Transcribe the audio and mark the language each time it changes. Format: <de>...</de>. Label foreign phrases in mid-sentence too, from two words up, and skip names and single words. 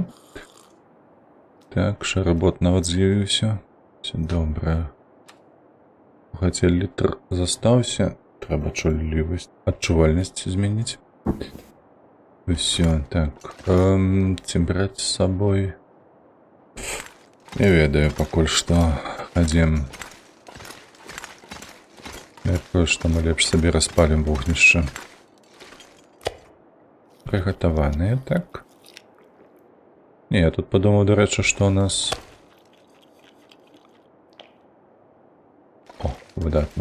<uk>Так, шаработ нават з'явився. Все добре.</uk> <be>Хоча літр застався, треба адчувальність змінити. Все, так. Ці брать з собою. Не ведаю пакуль што. Хадзім. Мяркую, што мы лепш сабе распалім вогнішча. Прыгатаваныя, так. Не, я тут падумаў, дарэчы, што у нас... О, выдатна.</be>